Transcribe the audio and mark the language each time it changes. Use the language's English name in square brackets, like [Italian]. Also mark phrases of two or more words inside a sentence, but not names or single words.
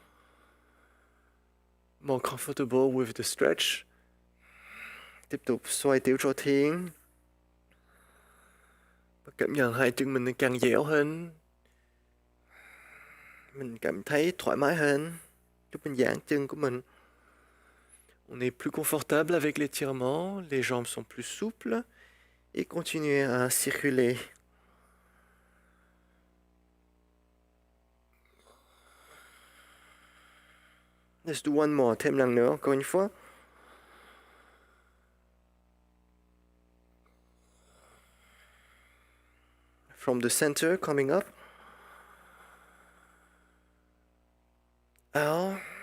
[English] more comfortable with the stretch. [Vietnamese] Tiếp tục xoay tiểu trò thiền. Và cảm nhận hai chân mình càng dẻo hơn. Mình cảm thấy thoải mái hơn. Lúc mình giãn chân của mình. [French] On est plus confortable avec l'étirement, les jambes sont plus souples et continuez à circuler. [English] Let's do one more, [Vietnamese] thêm lần nữa, [French] encore une fois. [English] From the center, coming up. Out.